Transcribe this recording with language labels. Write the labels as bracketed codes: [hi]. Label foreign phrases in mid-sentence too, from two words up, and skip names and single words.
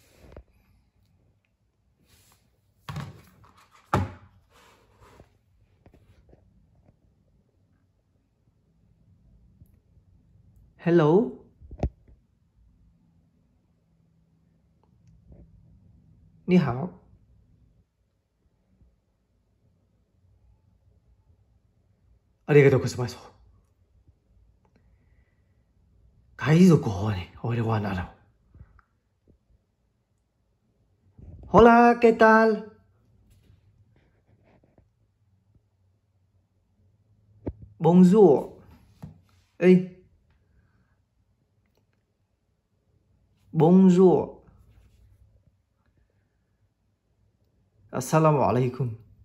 [en] Hello. [zh] 你好. [ja] ありがとうございます. 海賊王に俺はならん。 [es] Hola, ¿qué tal? [fr] Bonjour. Hey. Bonjour. [ar] السلام عليكم.